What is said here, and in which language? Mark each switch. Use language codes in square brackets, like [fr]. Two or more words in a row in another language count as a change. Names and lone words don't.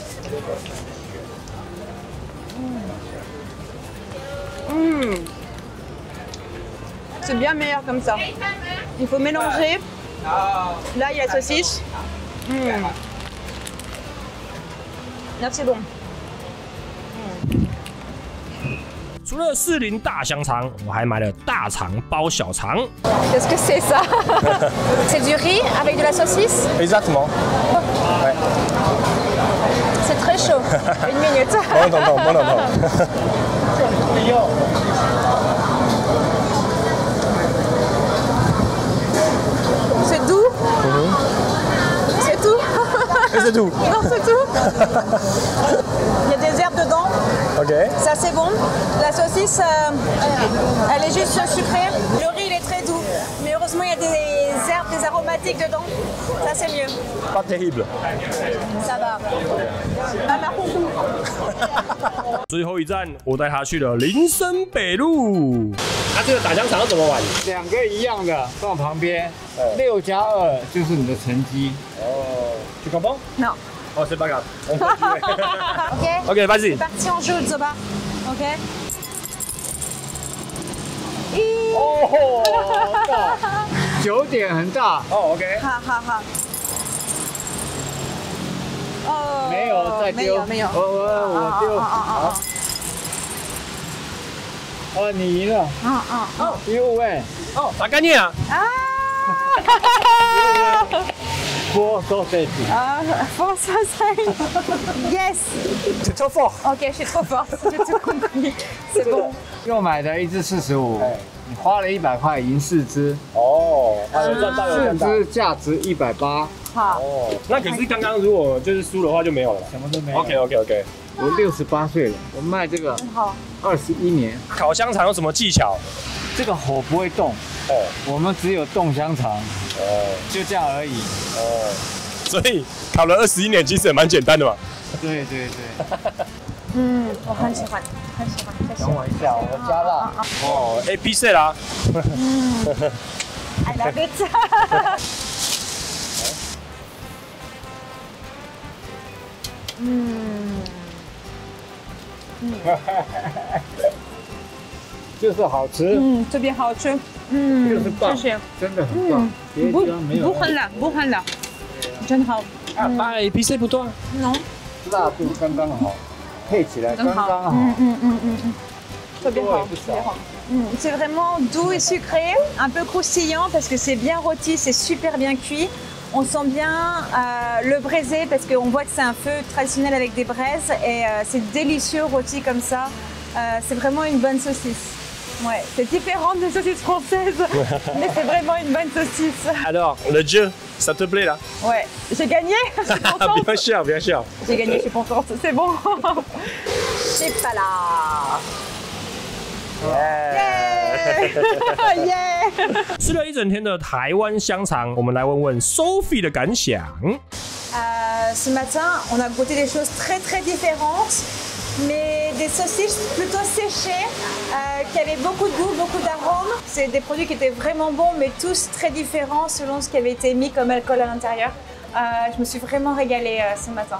[fr] C'est bien meilleur comme ça. Il faut mélanger. Là, il y a la saucisse. Là, c'est bon. [zh] 除了士林大香肠，我还买了大肠包小肠。 [fr] Qu'est-ce que c'est ça? C'est du riz avec de la saucisse? Exactement. Ouais. C'est très chaud. Une minute. Bon entend. C'est doux? C'est tout? Et c'est tout. Non, c'est tout. Il y a des herbes dedans. Ok. Ça, c'est bon. La saucisse, elle est juste sucrée. Le riz, il est très doux. Mais heureusement, il y a des herbes, des aromatiques dedans. Ça, c'est mieux. Pas terrible. Ça va. Ah, par contre. [zh] 最后一站，我带他去了林森北路。这个打香肠怎么玩？两个一样的放旁边，6+2就是你的成绩。 [fr] 哦 ，tu comprends? Non. Oh, c'est pas grave. On continue. Ok. OK， vas-y C'est。parti, on joue, Zoba. Ok. [zh] 哦，大，9点很大。哦，OK。好好好。哦。没有再丢，没有。我丢。好。哦，你赢了。因为哦，打干净啊！ [en] Four sausage. Four sausage. Yes. [fr] C'est trop fort. Ok, je suis trop forte. J'ai tout compris. C'est bon. [zh] 又买的1只45，你花了100块赢4只，哦，有赚到，有赚 4 到。只价值180，好。哦，那可是刚刚如果就是输的话就没有了。什么都没有。 OK。我68岁了，我卖这个好。 21年。烤香肠有什么技巧？这个火不会动，哦，我们只有冻香肠，哦，就这样而已。哦，所以烤了21年，其实也蛮简单的嘛。对对对。我很喜欢，很喜欢。谢谢。等我一下，我加辣。哦，épicé啦。 [en] I love it [zh] 就是好吃，特别好吃，就是棒，谢谢，真的很棒，别的地方没有。不很辣，真好。 [fr] 啊，pas épicé pour toi？ Non， [zh] 辣度刚刚好，配起来刚刚好。特别好，特别好。 [fr] C'est vraiment doux et sucré, un peu croustillant parce que c'est bien rôti, c'est super bien cuit. On sent bien le braisé parce qu'on voit que c'est un feu traditionnel avec des braises et c'est délicieux rôti comme ça. C'est vraiment une bonne saucisse. Ouais, c'est différent des saucisses françaises, mais c'est vraiment une bonne saucisse. Alors, le jeu, ça te plaît là? Ouais, j'ai gagné, je suis contente. Bien sûr, bien sûr. J'ai gagné, je suis contente, c'est bon. C'est pas là. Yeah! [zh] 吃了一整天的台湾香肠，我们来问问 Sophie 的感想。 [fr] Ce matin, on a goûté des choses très très différentes, mais des saucisses plutôt séchées, qui avaient beaucoup de goût, beaucoup d'arômes. C'est des produits qui étaient vraiment bons, mais tous très différents selon ce qui avait été mis comme alcool à l'intérieur. Je me suis vraiment régalée ce matin.